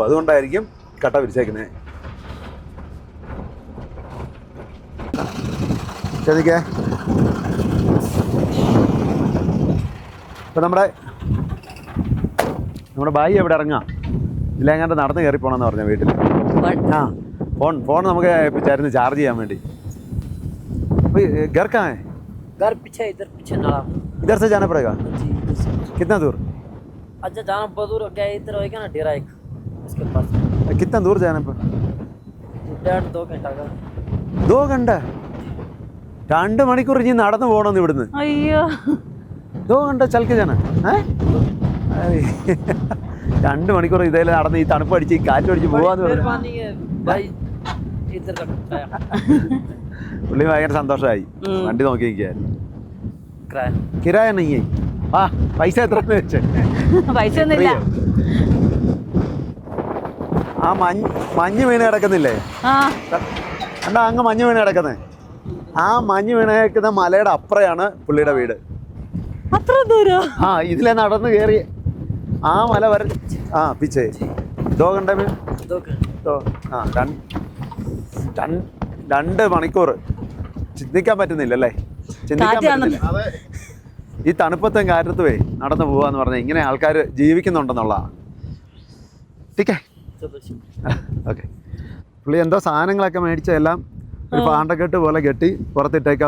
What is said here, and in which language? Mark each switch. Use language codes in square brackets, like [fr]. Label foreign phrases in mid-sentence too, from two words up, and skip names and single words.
[ml] അതുകൊണ്ടായിരിക്കും കട്ട വിരിച്ചേക്കുന്നത്. ചെന്നിക്കേ, ഇപ്പം നമ്മുടെ ബായി എവിടെ ഇറങ്ങാം, ഇല്ലെങ്ങാണ്ട് നടന്ന് കയറി പോകണമെന്ന് പറഞ്ഞ വീട്ടിൽ. ഫോൺ നമുക്ക് ഏൽപ്പിച്ചായിരുന്നു ചാർജ് ചെയ്യാൻ വേണ്ടി. [hi] घर कहाँ है? घर पीछे, इधर पीछे नाला। इधर से जाना पड़ेगा? कितना दूर? अच्छा, जाना बहुत दूर हो गया। इधर होएगा ना डेरा एक, उसके पास। कितना दूर जाना पर? 1.5-2 घंटा का। 2 घंटा? [ml] 2 മണിക്കൂർ ഇനി നടന്നു പോകണമെന്ന് ഇവിടുന്ന്. അയ്യോ, [hi] 2 घंटा चल के जाना है? [ml] 2 മണിക്കൂർ ഇതേ നടന്ന് ഈ തണുപ്പ് അടിച്ച് ഈ കാറ്റ് അടിച്ച് പോവാന്ന് പറഞ്ഞു. പുള്ളി ഭയങ്കര സന്തോഷമായി, വണ്ടി നോക്കി നിൽക്കുകയായിരുന്നു. കിരായ നെയ്യേ പൈസ എത്ര വെച്ചേ? പൈസ ഒന്നുമില്ല. ആ മഞ്ഞ് വീണ് കിടക്കുന്നില്ലേ, എന്താ അങ്ങ് മഞ്ഞ് വീണ് കിടക്കുന്നത്? ആ മഞ്ഞ് വീണ് കിടക്കുന്ന മലയുടെ അപ്പുറയാണ് പുള്ളിയുടെ വീട്. അത്ര ദൂരം? ഇതിലെ നടന്ന് കയറി ആ മല വരെ. പിച്ചേ [hi] 2 घंटे में [ml] 2 മണിക്കൂർ. ചിന്തിക്കാൻ പറ്റുന്നില്ല അല്ലേ? ചിന്തിക്കാൻ പറ്റുന്നില്ല. ഈ തണുപ്പത്തും കാറ്റത്തുവേ നടന്നു പോവാന്ന് പറഞ്ഞാൽ ഇങ്ങനെ ആൾക്കാർ ജീവിക്കുന്നുണ്ടെന്നുള്ളതാണ്. ടീക്കേ, ഓക്കെ. പുള്ളി എന്തോ സാധനങ്ങളൊക്കെ മേടിച്ചെല്ലാം ഒരു പാണ്ടക്കെട്ട് പോലെ കെട്ടി പുറത്തിട്ടേക്കാ.